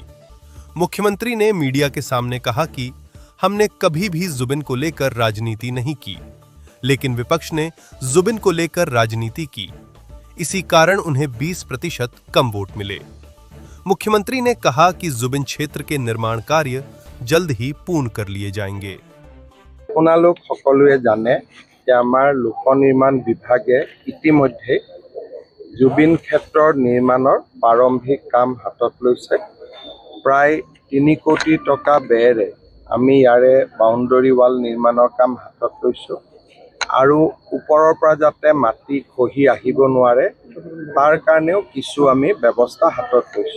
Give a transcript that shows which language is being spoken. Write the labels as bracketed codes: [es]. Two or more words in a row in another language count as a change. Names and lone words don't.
[hi] मुख्यमंत्री ने मीडिया के सामने कहा कि हमने कभी भी जुबिन को लेकर राजनीति नहीं की, लेकिन विपक्ष ने जुबिन को लेकर राजनीति की, इसी कारण उन्हें 20% कम वोट मिले। मुख्यमंत्री ने कहा कि जुबिन क्षेत्र के निर्माण कार्य जल्द ही पूर्ण कर लिए जाएंगे। [as] আপোনালোক সকলোৱে জানে যে আমাৰ লোক নিৰ্মাণ বিভাগে ইতিমধ্যে জুবিন ক্ষেত্ৰৰ নিৰ্মাণৰ প্ৰাৰম্ভিক কাম হাতত লৈছে। প্ৰায় 3 কোটি টকা ব্যয়েৰে আমি ইয়াৰে [en] boundary wall [as] নিৰ্মাণৰ কাম হাতত লৈছোঁ আৰু ওপৰৰ পৰা যাতে মাটি খহি আহিব নোৱাৰে তাৰ কাৰণেও কিছু আমি ব্যৱস্থা হাতত লৈছোঁ।